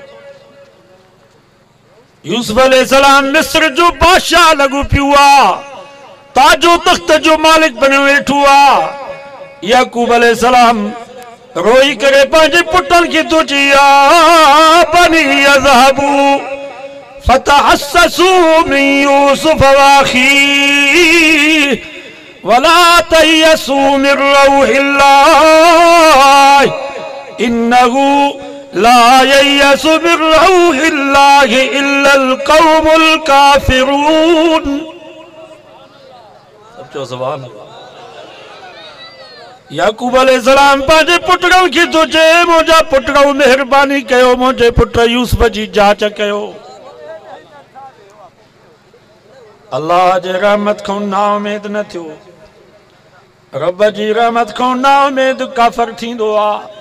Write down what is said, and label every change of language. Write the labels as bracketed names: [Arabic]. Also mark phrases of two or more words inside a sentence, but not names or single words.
[Sindhi] यूसुफ अलैहिस्सलाम मिस्र जो बादशाह लॻो पियो आहे, ताजो तख्त जो मालिक बने वेठो आहे। याकूब अलैहिस्सलाम रोई करे पंहिंजे पुटनि खे थो चई, [Arabic] يا بني اذهبوا فتحسسوا من يوسف وأخيه ولا تيأسوا من روح الله إنه لا ييأس من روح الله إلا القوم الكافرون. चो सुभान अल्लाह। [Sindhi] याकूब अलैहिस्सलाम पांजे पुटरन खे तो चए मुंहिंजा पुटरन मेहरबानी कयो मुंहिंजे पुट यूसुफ जी जांच कयो। अल्लाह जे रहमत खां ना उमेद न थियो, रब जी रहमत खां ना उमेद काफ़र थींदो आ।